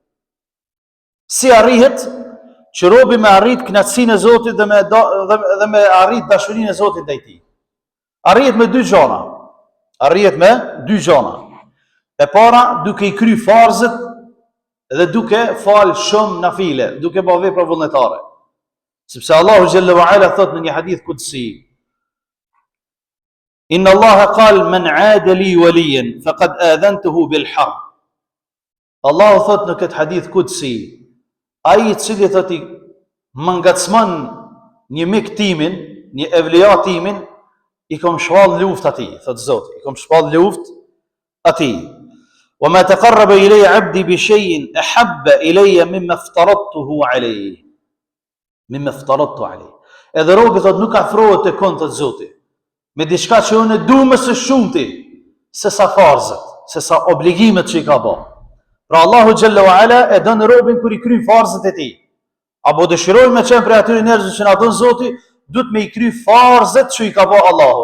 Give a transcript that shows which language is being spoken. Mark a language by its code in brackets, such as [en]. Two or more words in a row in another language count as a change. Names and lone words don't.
[sq] Si arrihet që robi me arrit kënaqësinë e Zotit dhe me arrit dashurinë e Zotit ndaj tij? Arrihet me dy gjëra. Arrihet me dy gjëra. E para, duke i kry farzët dhe duke fal shumë nafile, duke bërë vepra vullnetare. Sepse Allahu [ar] جل وعلا [sq] thot në një [ar] حديث قدسي: "إن الله قال من عادى لي وليا فقد آذنته بالحرب." [sq] Allahu thot në këtë [ar] حديث قدسي, [sq] ai i cili thot i më ngacmon një mik timin, një evlia timin, i kom shpall luftë atij, thot Zoti, i kom shpall luftë atij. [ar] "وما تقرب إلي عبدي بشيء أحب إلي مما افترضته عليه." مما افترضت عليه. [sq] Edhe robi thot nuk afrohet te kon, thot Zoti, me diçka që unë du më së shumti se sa farzët, se sa obligimet që i ka bërë. Pra Allahu [ar] جل وعلا [sq] e don robin kur i kryen farzët e tij. Apo dëshirojmë me qenë për atyre njerëzve që na don Zoti, duhet me i kry farzët që i ka bërë Allahu.